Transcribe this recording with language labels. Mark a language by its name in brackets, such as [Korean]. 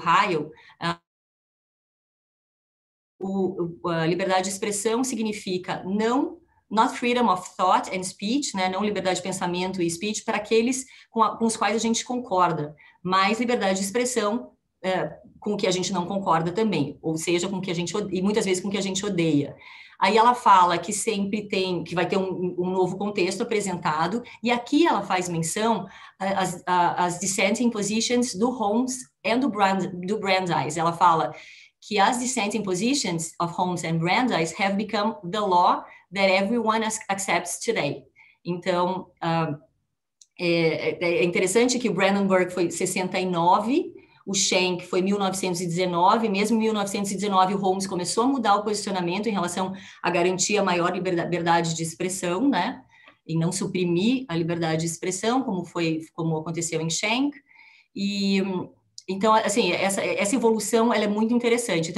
[Portuguese] Ohio, a liberdade de expressão significa [English] not freedom of thought and speech, [Portuguese] né, não liberdade de pensamento e speech para aqueles com os quais a gente concorda, mas liberdade de expressão com o que a gente não concorda também, ou seja, com o que a gente e muitas vezes com o que a gente odeia. Aí ela fala que sempre que vai ter um novo contexto apresentado, e aqui ela faz menção às dissenting positions do Holmes e do Brandeis. Ela fala que as [English] dissenting positions of Holmes and Brandeis have become the law that everyone accepts today. [Portuguese] Então, é interessante que o Brandenburg foi 69, o Schenck foi 1919, mesmo em 1919 o Holmes começou a mudar o posicionamento em relação a garantir a maior liberdade de expressão, né, e não suprimir a liberdade de expressão, como aconteceu em Schenck, e então, assim, essa evolução ela é muito interessante.